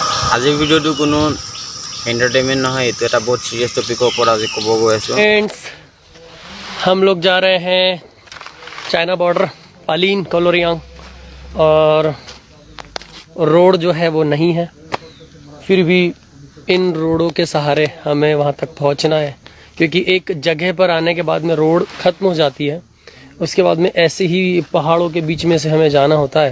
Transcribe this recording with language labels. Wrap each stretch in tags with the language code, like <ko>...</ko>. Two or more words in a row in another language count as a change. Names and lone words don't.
<as>আজিৰ ভিডিঅ'টো কোনো एंटरटेनमेंट নহয় এটো এটা বহুত সিরিয়াস টপিকৰ ওপৰত আজি ক'ব গৈ আছো।</as> <hi>फ्रेंड्स हम लोग जा रहे हैं चाइना बॉर्डर पालीन कोलोरियांग और रोड जो है वो नहीं है, फिर भी इन रोडों के सहारे हमें वहाँ तक पहुँचना है क्योंकि एक जगह पर आने के बाद में रोड ख़त्म हो जाती है, उसके बाद में ऐसे ही पहाड़ों के बीच में से हमें जाना होता है।</hi>